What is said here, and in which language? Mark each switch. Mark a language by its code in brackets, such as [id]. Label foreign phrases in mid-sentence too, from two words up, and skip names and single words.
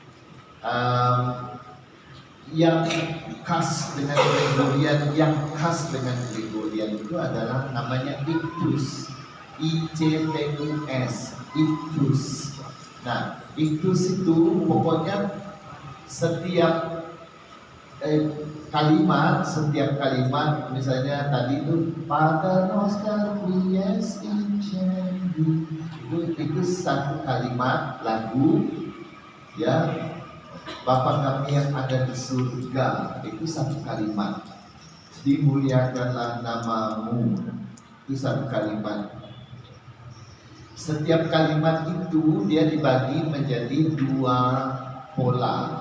[id] Yang khas dengan Gregorian, itu adalah namanya ictus, ICTUS, ictus. Nah, ictus itu pokoknya setiap kalimat, misalnya tadi itu [la] Pater Noster quies in cieli, [id] itu satu kalimat lagu, ya. Bapa kami yang ada di surga, itu satu kalimat. Dimuliakanlah namamu, itu satu kalimat. Setiap kalimat itu dia dibagi menjadi dua pola.